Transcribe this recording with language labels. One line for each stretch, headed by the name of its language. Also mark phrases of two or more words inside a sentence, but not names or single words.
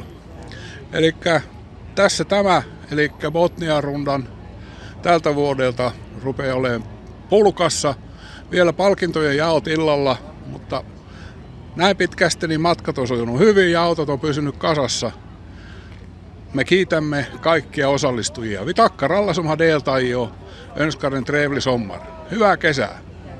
Finnish: Elikkä tässä tämä, elikkä Botnia-rundan tältä vuodelta rupeaa olemaan pulkassa. Vielä palkintojen jaot illalla, mutta näin pitkästi niin matkat on sujunut hyvin ja autot on pysynyt kasassa. Me kiitämme kaikkia osallistujia.
Swedish: Vi tackar alla som har deltagit och önskar en trevlig sommar.
Finnish: Hyvää kesää!